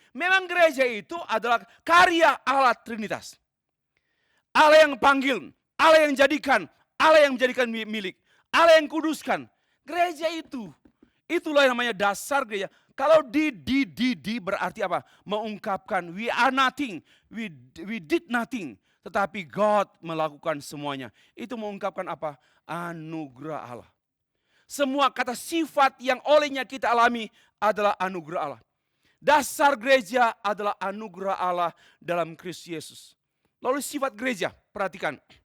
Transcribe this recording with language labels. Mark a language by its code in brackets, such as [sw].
[id] Memang gereja itu adalah karya Allah Trinitas. Allah yang panggil, Allah yang jadikan, Allah yang menjadikan milik, Allah yang kuduskan. Gereja itulah yang namanya dasar gereja. Kalau di berarti apa? Mengungkapkan [en] we are nothing, we did nothing. [id] Tetapi God melakukan semuanya. Itu mengungkapkan apa? Anugerah Allah. Semua kata sifat yang olehnya kita alami adalah anugerah Allah. Dasar gereja adalah anugerah Allah dalam Kristus Yesus. Lalu sifat gereja, perhatikan.